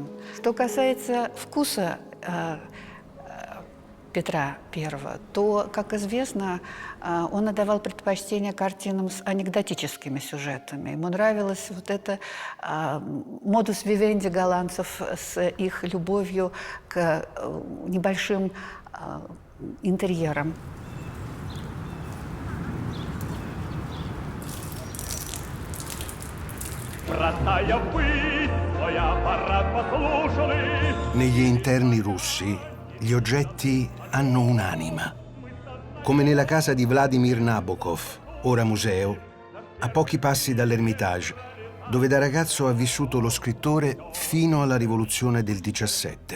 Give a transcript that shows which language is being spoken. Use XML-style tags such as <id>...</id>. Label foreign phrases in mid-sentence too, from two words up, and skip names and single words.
<ru>Что касается вкуса Петра I, то, как известно, он отдавал предпочтение картинам с анекдотическими сюжетами. Ему нравилось вот это</ru> <la>modus vivendi</la> <ru>голландцев с их любовью к небольшим интерьерам.</ru> <it>Negli interni russi gli oggetti hanno un'anima. Come nella casa di Vladimir Nabokov, ora museo, a pochi passi dall'Ermitage, dove da ragazzo ha vissuto lo scrittore fino alla rivoluzione del 17.</it>